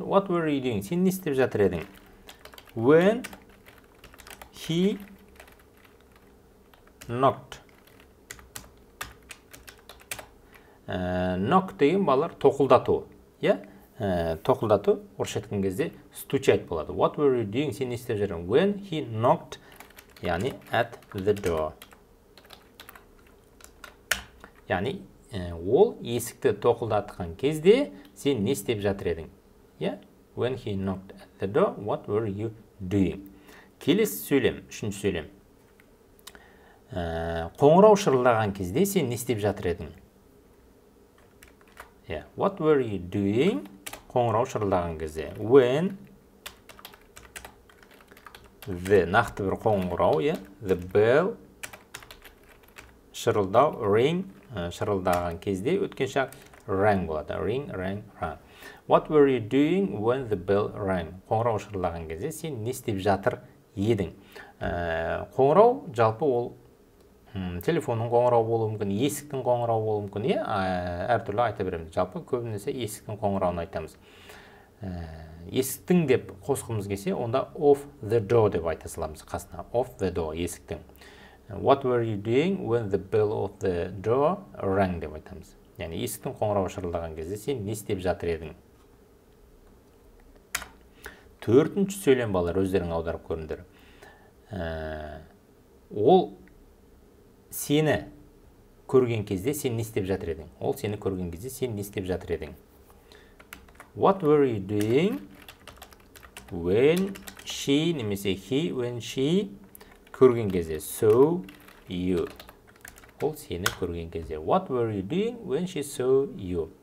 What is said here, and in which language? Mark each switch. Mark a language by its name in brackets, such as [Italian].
[English] What were you doing? [Kazakh] Сен не істеп жатыр едің? [English] When he knocked. [Kazakh] Knock деген балалар тоқылдату. Тоқылдату орысша айтқан кезде стучать болады. [English] What were you doing? [Kazakh] Сен не істеп жүрдің? [English] When he knocked, яғни at the door. [Kazakh] Яғни ол есікті тоқылдатқан кезде сен не істеп жатыр едің? [English] When he knocked at the door, what were you doing? [Kazakh] Келесі сөйлем, үшінші сөйлем. Қоңырау шырылдаған кезде сен не істеп жатыр едің? [English] What were you doing? [Kazakh] Қоңырау шырылдаған кезде. [English] When the [Kazakh] нақты бір қоңырау, [English] the bell [Kazakh] шырылдау, ring шырылдаған кезде өткен шақ rang болады. [English] Ring, rang, rang. What were you doing when the bell rang? [Kazakh] Қоңырау шырылдаған кезде сен не істеп жатыр едің? Қоңырау жалпы ол телефонның қоңырау болуы мүмкін, есіктің қоңырау болуы мүмкін, әртүрлі айта береміз. Жалпы көбінесе есіктің қоңырауын айтамыз. Есіктің деп қосқымыз келсе, онда [English] off the door [Kazakh] деп айта саламыз қасына. [English] Off the door, [Kazakh] есіктің. [English] What were you doing when the bell of the door rang [Kazakh] деп айтамыз. Яғни есіктің қоңырауы шырылдаған кезде сен не істеп жатыр едің? Төртінші сөйлем балалар, өздерің аударып көріңдер. Ол сені көрген кезде сен не істеп жатыр едің? Ол сені көрген кезде сен не істеп жатыр едің? [English] What were you doing when she, [Kazakh] немесе [English] he, when she [Kazakh] көрген кезде? [English] Saw you. [Kazakh] Ол сені көрген кезде. [English] What were you doing when she saw you?